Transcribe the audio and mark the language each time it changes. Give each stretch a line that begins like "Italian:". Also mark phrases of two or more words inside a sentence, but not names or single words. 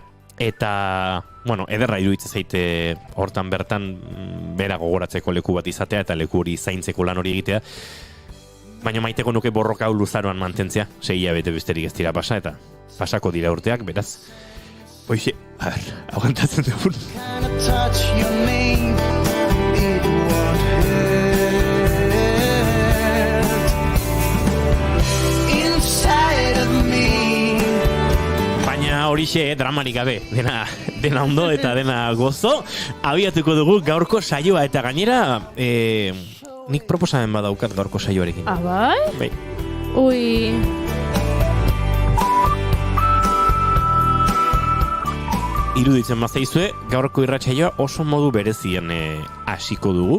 Basque: Eta, bueno, ederra iruditzen zaite hortan bertan bera gogoratzeko leku bat izatea eta leku hori zaintzeko lan hori egitea. Baina maiteko nuke borroka hau luzaroan mantentzea, 6 hilabete besterik ez dira pasa eta pasako dira urteak, beraz. Hoxe,
Spanish: a ver,
Basque: aguantatzen dugun.
English: Kinda touch you made, it won't hurt. Inside of me.
Basque: Baina horixe, dramarik gabe, dena ondo eta dena gozo, abiatuko dugu gaurko saioa eta gainera, nik proposamen badaukat gaurko saioarekin. Bai? Bai. Ui... Iruditzen bazaizue, gaurko irratsaioa oso modu berezien hasiko dugu.